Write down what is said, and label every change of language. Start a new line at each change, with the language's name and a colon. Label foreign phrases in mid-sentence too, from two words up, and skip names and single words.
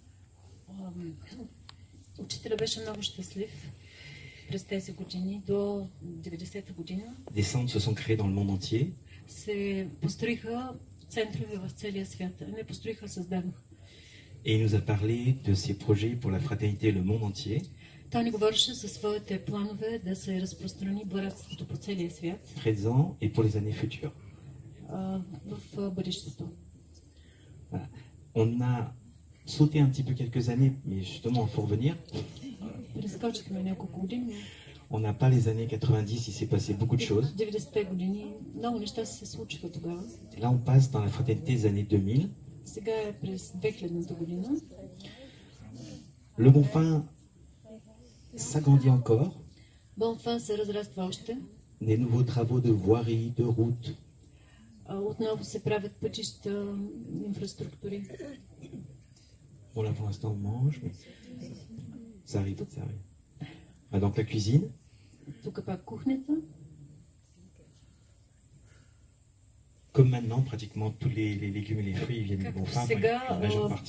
Bulgarian: Учителя беше много щастлив през тези години до 90-та година.
French: Des centres se sont créés dans le monde entier.
Bulgarian: Се построиха центрове в целия свят. Не построиха, създадоха.
French: Et il nous a parlé de ses projets pour la fraternité et le monde entier.
Bulgarian: Той ни говореше за своите планове да се разпространи братството по целия свят.
French: Présent et pour les années futures.
Bulgarian: В бъдещето.
French: Voilà. On a sauté un petit peu quelques années, mais justement, il faut revenir.
Bulgarian: Прескочихме няколко години.
French: On n'a pas les années 90, il s'est passé beaucoup de choses.
Bulgarian: 90-те години много неща се случиха тогава.
French: Là, on passe dans la fraternité des années 2000.
Bulgarian: Сега е през 2000-та година.
French: Le Bonfin s'agrandit encore.
Bulgarian: Бонфен се разраства още.
French: Des nouveaux travaux de voirie, de route.
Bulgarian: Отново се правят пътища, инфраструктури.
French: Bon, là, pour l'instant, on mange, mais ça arrive, ça arrive. Ah, donc, la cuisine.
Bulgarian: Тук пак кухнята.
French: Comme maintenant, pratiquement tous les légumes et les fruits viennent du Bonfin, la majeure partie.